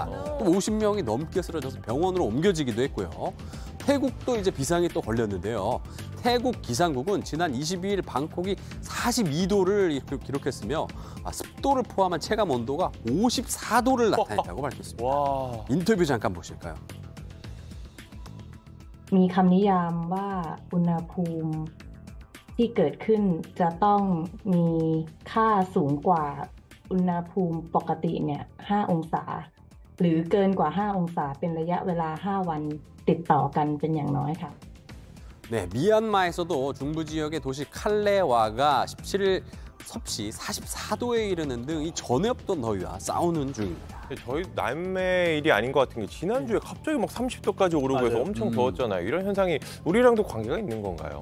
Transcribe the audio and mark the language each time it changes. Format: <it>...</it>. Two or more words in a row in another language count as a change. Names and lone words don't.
<ko>또 50명이 넘게 쓰러져서 병원으로 옮겨지기도 했고요. 태국도 이제 비상이 또 걸렸는데요. 태국 기상국은 지난 22일 방콕이 42도를 기록했으며 습도를 포함한 체감 온도가 54도를 나타냈다고 밝혔습니다. 인터뷰 잠깐 보실까요?</ko> <th>มีคำนิยามว่าอุณหภูมิที่เกิดขึ้นจะต้องมีค่าสูงกว่าอุณหภูมิปกติเนี่ย5 องศาหรือเกินกว่า 5 องศาเป็นระยะเวลา 5 วันติดต่อกันเป็นอย่างน้อยค่ะ</th> <ko>네, 미얀마에서도 중부 지역의 도시 칼레와가 17일 섭씨 44도에 이르는 등 이 전에 없던 더위와 싸우는 중입니다. 저희 남의 일이 아닌 것 같은 게 지난주에 갑자기 막 30도까지 오르고 해서 엄청 더웠잖아요. 이런 현상이 우리랑도 관계가 있는 건가요?</ko>